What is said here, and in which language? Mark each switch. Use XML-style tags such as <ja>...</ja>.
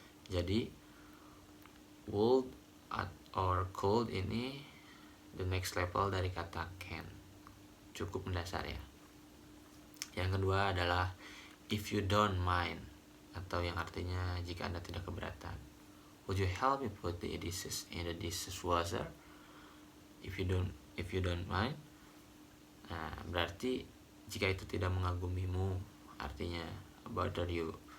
<id>Jadi</id> <en>would or could</en> <id>ini</id> <en>the next level</en> <id>dari kata can, cukup mendasar ya. Yang kedua adalah</id> <en>if you don't mind,</en> <id>atau yang artinya jika Anda tidak keberatan.</id> <en>Would you help me put the dishes in the dishwasher? If you don't mind.</en> <id>Nah, berarti jika itu tidak mengagumimu, artinya</id> <en>bother you.</en>